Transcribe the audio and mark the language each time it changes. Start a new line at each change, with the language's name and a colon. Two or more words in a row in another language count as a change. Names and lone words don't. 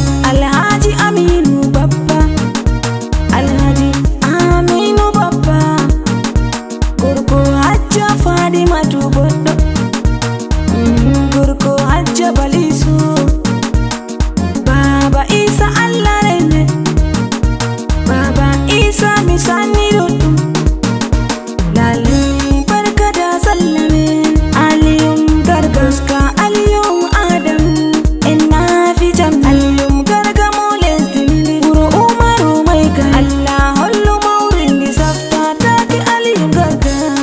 Fula: Alhaji Aminu Baffa, Alhaji Aminu Baffa, gorko Hajja Fadimatu Boddo, mm, gorko Hajja Balisu, Baba Isa Allah rene, Baba Isa mi sani ɗuɗɗum. Lale
Hausa: barka da sallah
Fula: men, Aliyum Gargaska, Aliyum Adam, en na fi jam. Aliyum Garga mo lesdi min, wuro Umaru
Hausa: mai gari.
Fula: Allah hollu mawrin di safta, taki Aliyum Garga.